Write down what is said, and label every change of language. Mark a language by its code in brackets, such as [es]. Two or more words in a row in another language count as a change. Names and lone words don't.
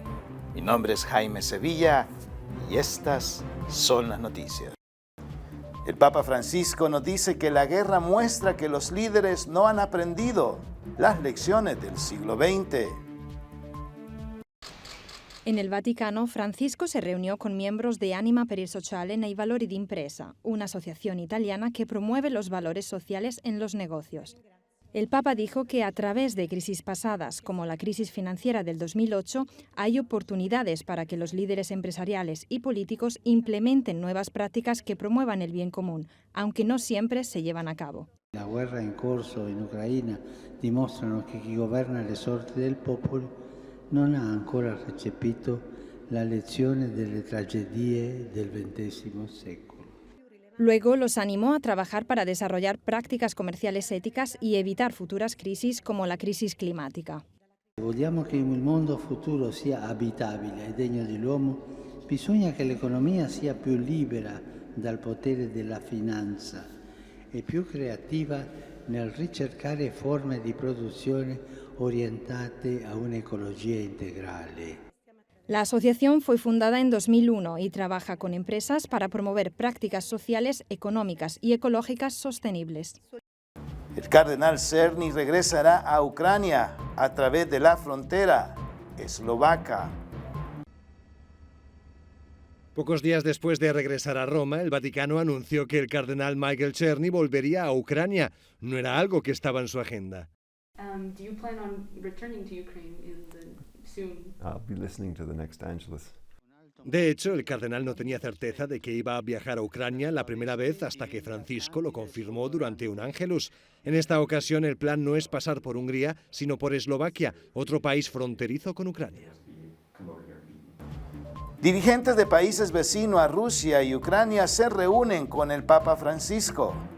[es] Mi nombre es Jaime Sevilla y estas son las noticias. El Papa Francisco nos dice que la guerra muestra que los líderes no han aprendido las lecciones del siglo XX. En el Vaticano, Francisco se reunió con miembros de Anima per il Sociale nei Valori d'Impresa, una asociación italiana que promueve los valores sociales en los negocios. El Papa dijo que a través de crisis pasadas, como la crisis financiera del 2008, hay oportunidades para que los líderes empresariales y políticos implementen nuevas prácticas que promuevan el bien común, aunque no siempre se llevan a cabo. [it] La guerra in corso in Ucraina dimostrano che chi governa le sorti del popolo non ha ancora recepito la lezione delle tragedie del XX secolo. [es] Luego los animó a trabajar para desarrollar prácticas comerciales éticas y evitar futuras crisis como la crisis climática. [it] Se vogliamo che il mondo futuro sia abitabile e degno dell'uomo, bisogna che l'economia sia più libera dal potere della finanza e più creativa nel ricercare forme di produzione orientate a un'ecologia integrale. [es] La asociación fue fundada en 2001 y trabaja con empresas para promover prácticas sociales, económicas y ecológicas sostenibles. El cardenal Czerny regresará a Ucrania a través de la frontera eslovaca. Pocos días después de regresar a Roma, el Vaticano anunció que el cardenal Michael Czerny volvería a Ucrania. No era algo que estaba en su agenda. [en] Do you plan on returning to Ukraine soon? I'll be listening to the next Angelus. [es] De hecho, el cardenal no tenía certeza de que iba a viajar a Ucrania la primera vez hasta que Francisco lo confirmó durante un Ángelus. En esta ocasión el plan no es pasar por Hungría, sino por Eslovaquia, otro país fronterizo con Ucrania. Dirigentes de países vecinos a Rusia y Ucrania se reúnen con el Papa Francisco.